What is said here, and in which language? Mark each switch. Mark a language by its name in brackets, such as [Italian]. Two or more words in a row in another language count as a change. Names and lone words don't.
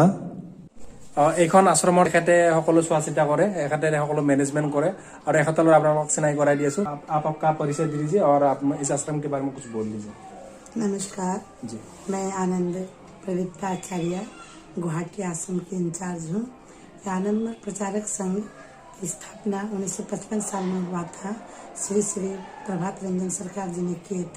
[Assamese] এইখন আশ্ৰমৰ এখেতে সকলো চোৱা চিতা কৰে, এখেতে সকলো মেনেজমেণ্ট কৰে। আৰু এখেতৰ আপোনালোকক চিনাকি কৰাই দি আছোঁ। [Hindi] आप आपका परिचय दे दीजिए और आप इस आश्रम के बारे में कुछ बोल दीजिए। नमस्कार जी, मैं आनंद प्रवीता आचार्य गुवाहाटी आश्रम की इंचार्ज हूँ। आनंद प्रचारक संघ की स्थापना 1955 साल में हुआ था। श्री श्री प्रभात रंजन सरकार जी ने किए थे।